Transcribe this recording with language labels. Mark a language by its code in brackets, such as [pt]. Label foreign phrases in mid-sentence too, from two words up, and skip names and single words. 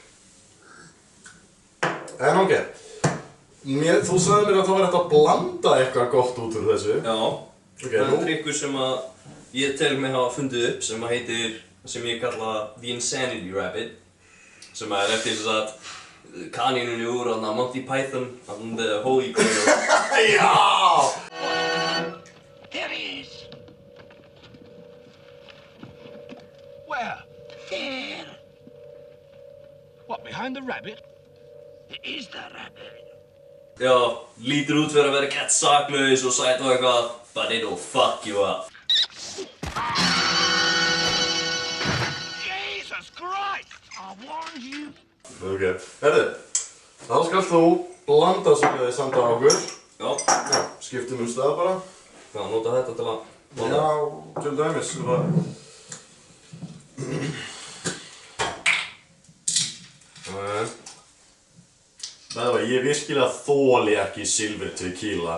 [is] En ok, þú sagði mér að það var hægt að blanda eitthvað gott út úr þessu. Já, það er drykkur sem að ég tel mig hafa fundið upp sem að heitir, sem ég kalla The Insanity Rabbit, sem er eftir þess að kanínunni úr Monty Python and the Holy Grail. Já! [en] There he is. Where? There. What, behind the rabbit? It is the rabbit. [is] Já, lítur út fyrir að vera gett saklaus og sætt og eitthvað, [en] but it'll fuck you up. Jesus Christ! I warned you. [is] Ok, þá skalt þú blanda svoleiðis samt á okkur. Já. Já, skiptum stað bara. Já, nota þetta til að blanda. Já, til dæmis, ég virkilega þoli ekki silfur tequila.